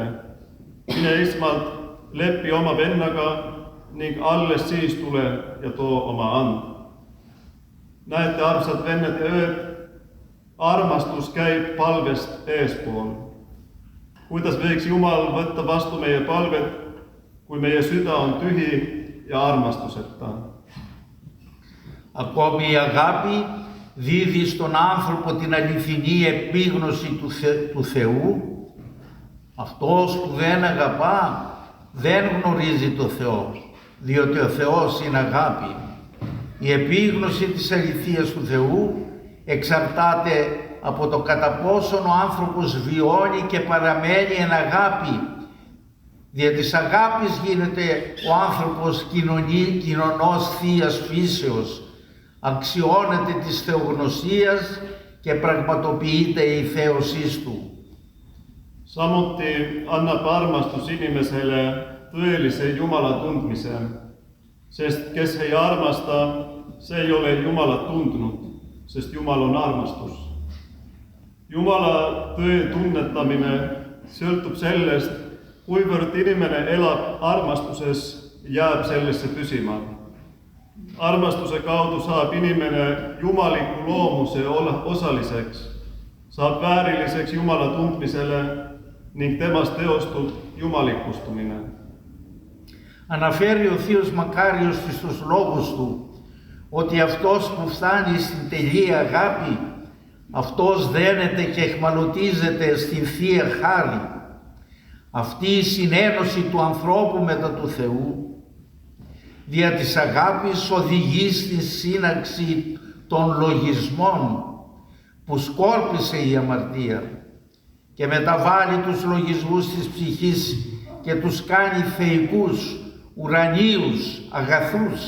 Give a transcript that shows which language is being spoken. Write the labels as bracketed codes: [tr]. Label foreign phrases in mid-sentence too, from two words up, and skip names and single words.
[et] Mine esmalt lepi oma vennaga ning alles siis tule ja too oma and. Näete, armsad vennad ja ööd, armastus käib palvest eespool. Kuidas võiks Jumal võtta vastu meie palvet, kui meie süda on tühi ja armastuseta? [el] Ακόμη η αγάπη δίδει στον άνθρωπο την αληθινή επίγνωση του Θεού. Αυτός που δεν αγαπά δεν γνωρίζει το Θεό, διότι ο Θεός είναι αγάπη. Η επίγνωση της αληθείας του Θεού εξαρτάται από το κατά πόσον ο άνθρωπος βιώνει και παραμένει εν αγάπη. Δια της αγάπης γίνεται ο άνθρωπος κοινωνός θείας φύσεως, αξιώνεται της θεογνωσίας και πραγματοποιείται η θέωσής του. [et] Samuti annab armastus inimesele tõelise Jumala tundmise, sest kes ei armasta, see ei ole Jumalat tundnud, sest Jumal on armastus. Jumala tõe tunnetamine sõltub sellest, kuivõrd inimene elab armastuses, jääb sellesse püsima. Armastuse kaudu saab inimene jumaliku loomuse osaliseks, saab vääriliseks Jumala tundmisele ning temast teostub jumalikustumine. [el] Αναφέρει ο Θείος Μακάριος στους λόγους του ότι αυτός που φτάνει στην τελεία αγάπη, αυτός δένεται και εχμαλωτίζεται στην Θεία Χάρη. Αυτή η συνένωση του ανθρώπου μετά του Θεού δια της αγάπης οδηγεί στη σύναξη των λογισμών που σκόρπισε η αμαρτία και μεταβάλλει τους λογισμούς της ψυχής και τους κάνει θεϊκούς, ουρανίους, αγαθούς.